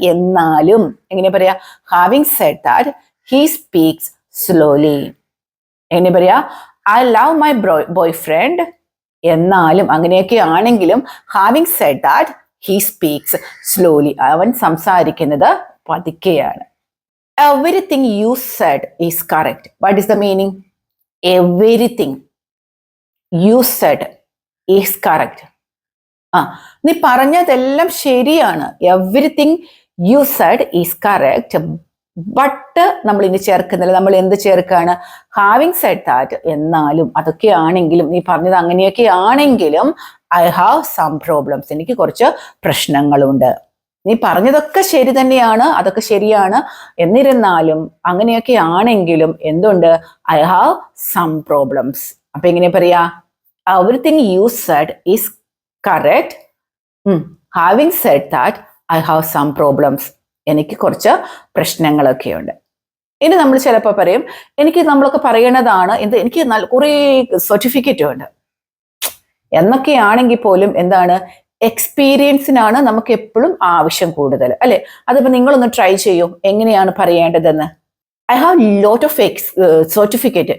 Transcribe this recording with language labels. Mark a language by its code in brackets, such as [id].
[ml] എന്നാലും എങ്ങനെ പറയാ? [en] Having said that he speaks slowly. [ml] എങ്ങനെ പറയാ? [en] I love my boyfriend. [ml] എന്നാലും അങ്ങനെയൊക്കെ ആണെങ്കിലും [en] Having said that he speaks slowly. [ml] അവൻ സംസാരിക്കുന്നത് പതുക്കെയാണ്. [en] Everything you said is correct. What is the meaning? Everything you said is correct. [ml] നീ പറഞ്ഞതെല്ലാം ശരിയാണ്. [en] Everything you said is correct. [ml] But നമ്മൾ ഇനി ചേർക്കുന്നില്ല. നമ്മൾ എന്ത് ചേർക്കാണ്? [en] Having said that. [ml] എന്നാലും അതൊക്കെ ആണെങ്കിലും, നീ പറഞ്ഞത് അങ്ങനെയൊക്കെ ആണെങ്കിലും [en] I have some problems. [ml] എനിക്ക് കുറച്ച് പ്രശ്നങ്ങളുണ്ട്. നീ പറഞ്ഞതൊക്കെ ശരി തന്നെയാണ്, അതൊക്കെ ശരിയാണ്. എന്നിരുന്നാലും അങ്ങനെയൊക്കെ ആണെങ്കിലും എന്തുണ്ട്? [en] I have some problems. [ml] അപ്പൊ എങ്ങനെ പറയാ? [en] Everything you said is correct. Having said that, I have some problems. [ml] എനിക്ക് കുറച്ച് പ്രശ്നങ്ങളൊക്കെ ഉണ്ട്. ഇനി നമ്മൾ ചിലപ്പോൾ പറയും, നമ്മളൊക്കെ പറയണതാണ് എനിക്ക് കുറേ സർട്ടിഫിക്കറ്റ് ഉണ്ട് എന്നൊക്കെയാണെങ്കിൽ പോലും എന്താണ്? എക്സ്പീരിയൻസിനാണ് നമുക്ക് എപ്പോഴും ആവശ്യം കൂടുതൽ, അല്ലെ? അതിപ്പോ നിങ്ങളൊന്ന് ട്രൈ ചെയ്യൂ എങ്ങനെയാണ് പറയേണ്ടതെന്ന്. [en] I have lot of certificate.